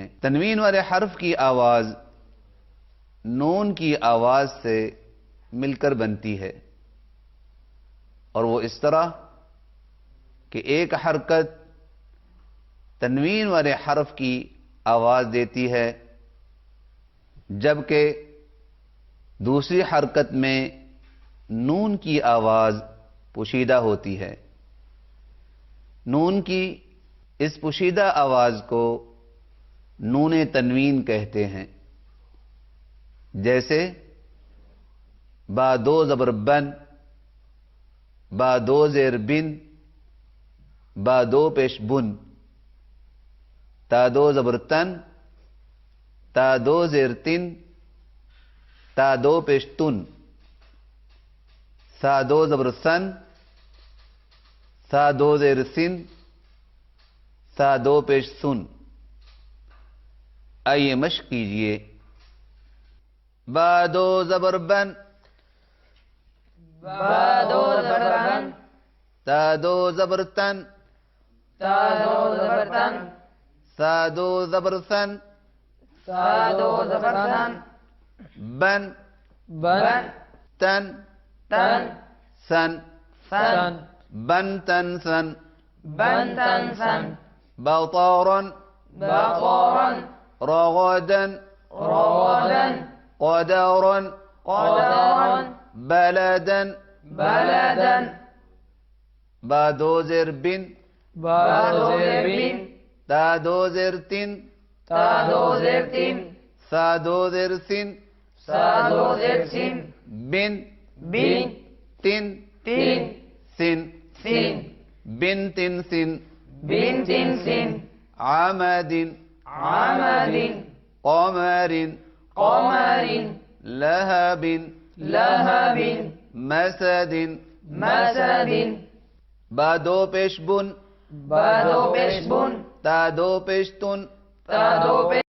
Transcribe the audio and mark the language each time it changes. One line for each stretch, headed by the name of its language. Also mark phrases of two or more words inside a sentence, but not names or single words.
Urdu: تنوین والے حرف کی آواز نون کی آواز سے مل کر بنتی ہے، اور وہ اس طرح کہ ایک حرکت تنوین والے حرف کی آواز دیتی ہے، جبکہ دوسری حرکت میں نون کی آواز پوشیدہ ہوتی ہے. نون کی اس پوشیدہ آواز کو نون تنوین کہتے ہیں، جیسے با 2 زبر بن، با 2 زیر بن، با 2 پیش بن، تا 2 زبر تن، تا 2 زیر تن، تا 2 پیش تن، سا 2 زبر سن، سا 2 زیر سن، سا 2 پیش سن. آئیے مشق کیجئے. با 2 زبر بن، با 2 زبر بن، تا 2 زبر تن، تا 2 زبر تن، سا 2 زبر سن، سا 2 زبر تن، بن، بن، تن، تن، سن، سن، بن تن سن. بن تن سن. بطارا، بطارا، رغدا، رغدا، قدرا، قدرا، بلدا. بلدا. با 2 زیر بن، با 2 زیر بن، تا 2 زیر تن، تا 2 زیر تن، سا 2 زیر سن، سا 2 زیر سن، بن، بن، تن، تن، سن، سن، بن تن سن. بن تن سن. عمد، عمد، قمر، قمر، لهب، لهب، مسد. مسد. با 2 پیش بن، با 2 پیش بن، تا 2 پیش تن، تا 2 پیش